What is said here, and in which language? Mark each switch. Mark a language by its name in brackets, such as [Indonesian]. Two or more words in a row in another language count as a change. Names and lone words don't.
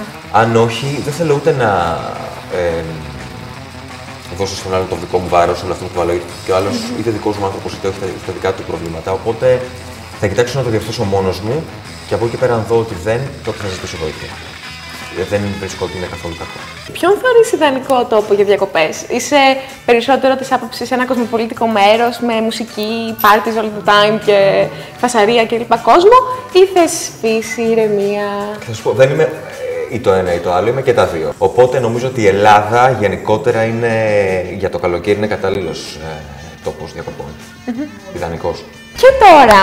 [Greek] Αν όχι, δεν θέλω ούτε να δώσω στον άλλο το δικό μου βάρος, όλο αυτό που άλλο, και ο άλλος είτε δικός μου άνθρωπος είτε όχι τα δικά του προβλήματα. Οπότε θα κοιτάξω να το διορθώσω μόνος μου και από εκεί πέρα, αν δω ότι δεν, τότε θα ζητήσω βοήθεια. Δεν βρίσκω ότι είναι καθόλου κακό. Ποιον θεωρείς ιδανικό τόπο για διακοπές? Είσαι περισσότερο της άποψης ένα κοσμοπολίτικο μέρος με μουσική, [English] parties all the time [Greek] και φασαρία και λοιπά κόσμο, ή θες φύση, ηρεμία? Θα σου πω, δεν είμαι ή το ένα ή το άλλο, είμαι και τα δύο. Οπότε νομίζω ότι η Ελλάδα γενικότερα είναι, για το καλοκαίρι είναι κατάλληλος τόπος διακοπών. Ιδανικός. Και τώρα,